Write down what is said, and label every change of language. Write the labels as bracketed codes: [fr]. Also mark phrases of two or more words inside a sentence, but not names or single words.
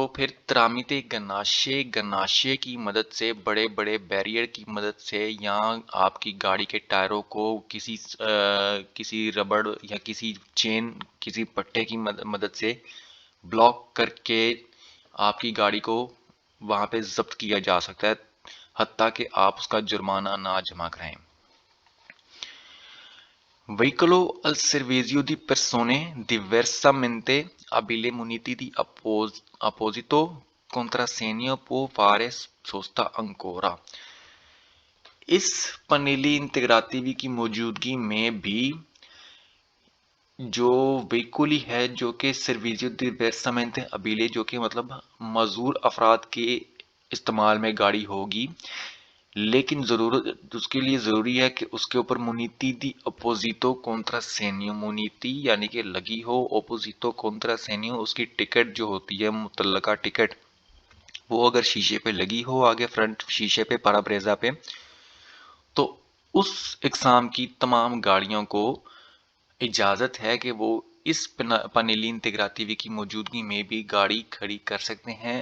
[ur] پھر [it] tramite ganasce [ur] کی مدد سے، بڑے بڑے بیریئر کی مدد سے، یا آپ کی گاڑی کے ٹائروں کو کسی ربڑ یا کسی چین، کسی پٹے کی مدد سے بلاک کر کے آپ کی گاڑی کو وہاں پہ ضبط کیا جا سکتا ہے، حتیٰ کہ آپ اس کا جرمانہ نہ جمع کرائیں. [it] Veicolo al servizio di persone diversamente abili muniti di apposito contrassegno può fare sosta ancora। [ur] اس [it] pannelli integrativi [ur] کی موجودگی میں بھی جو وہیکل ہے جو کہ [it] servizio diversamente abile, [ur] جو کہ مطلب معذور افراد کے استعمال میں گاڑی ہو گی، لیکن ضرورت اس کے لیے ضروری ہے کہ اس کے اوپر [it] muniti di apposito contrassegno, [ur] مونیتی یعنی کہ لگی ہو, [it] apposito contrassegno [ur] اس کی ٹکٹ جو ہوتی ہے، متعلقہ ٹکٹ، وہ اگر شیشے پہ لگی ہو، آگے فرنٹ شیشے پہ، پارابریزا پہ، تو اس اقسام کی تمام گاڑیوں کو اجازت ہے کہ وہ اس [it] pannelli integrativi [ur] کی موجودگی میں بھی گاڑی کھڑی کر سکتے ہیں.